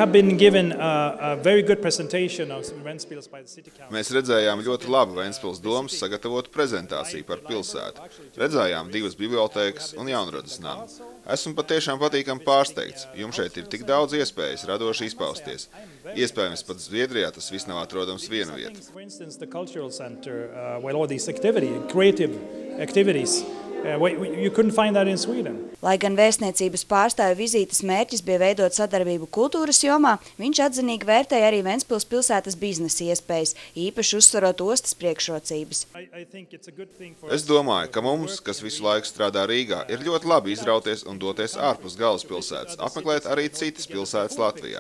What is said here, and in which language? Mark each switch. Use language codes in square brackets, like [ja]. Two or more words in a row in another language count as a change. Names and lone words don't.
[lv] Mēs redzējām ļoti labu Ventspils domas sagatavotu prezentāciju par pilsētu. Redzējām 2 bibliotēkas un jaunradas namu. Esmu patiešām patīkami pārsteigts. Jums šeit ir tik daudz iespējas radoši izpausties. Iespējams, pat Zviedrijā tas viss nav atrodams vienu vietu. [en] The cultural center, where all these creative activities, you couldn't find that in Sweden. [lv] Lai gan vēstniecības pārstāvju vizītes mērķis bija veidot sadarbību kultūras jomā, viņš atzinīgi vērtēja arī Ventspils pilsētas biznesa iespējas, īpaši uzsvarot ostas priekšrocības. Es domāju, ka mums, kas visu laiku strādā Rīgā, ir ļoti labi izrauties un doties ārpus galvaspilsētas, apmeklēt arī citas pilsētas Latvijā.